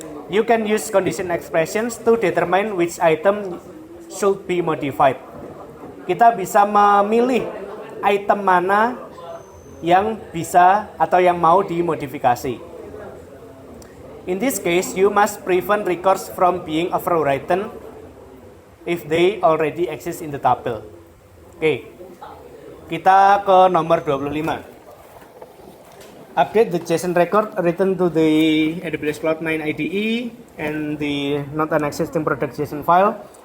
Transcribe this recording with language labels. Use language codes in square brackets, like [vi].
[en] You can use condition expressions to determine which item should be modified. [id] Kita bisa memilih item mana yang bisa atau yang mau dimodifikasi. [en] In this case, you must prevent records from being overwritten if they already exist in the tuple. [id] Oke, kita ke nomor 25. [en] Update the JSON record written to the AWS Cloud9 IDE and the not an existing product JSON file.